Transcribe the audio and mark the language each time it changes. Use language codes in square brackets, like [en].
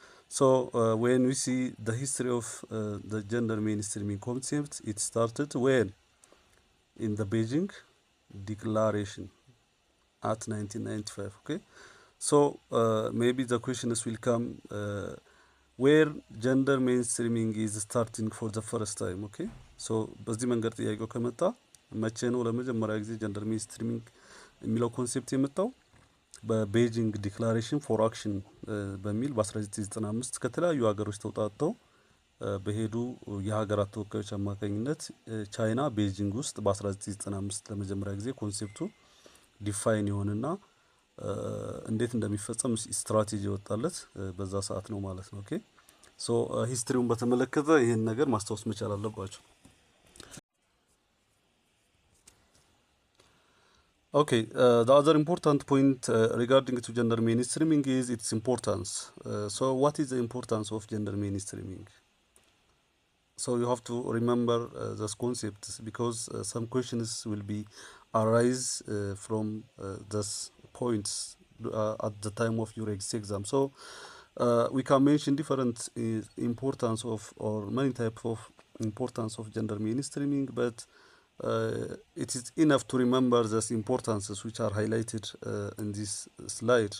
[en] So when we see the history of the gender mainstreaming concept, it started when? In the Beijing Declaration at 1995. Okay, so maybe the questions will come where gender mainstreaming is starting for the first time. [am] Okay, so በዚህ መንገድ ጥያቄው ከመጣ መቼ ነው ለመጀመሪያ ጊዜ ጀንደር ሜንስትሪሚንግ የሚለው ኮንሴፕት የመጣው? በቤጂንግ ዲክላሬሽን ፎር አክሽን በሚል በ1995 ከተለያዩ ሀገሮች ተውጣጥተው በሄዱ የሀገራት ተወካዮች አማካኝነት ቻይና ቤጂንግ ውስጥ በ1995 ለመጀመሪያ ጊዜ ኮንሴፕቱ ዲፋይን ይሆንና እንዴት እንደሚፈጸም ስትራቴጂ ወጣለት በዛ ሰዓት ነው ማለት ነው። ኦኬ ሶ ሂስትሪውን በተመለከተ ይሄን ነገር ማስታወስ መቻል አለባችሁ። [en] Okay, the other important point regarding to gender mainstreaming is its importance. So what is the importance of gender mainstreaming? So you have to remember this concept because some questions will be arise from this points at the time of your exam. So we can mention different importance of or many types of importance of gender mainstreaming, but it is enough to remember these importances which are highlighted in this slide.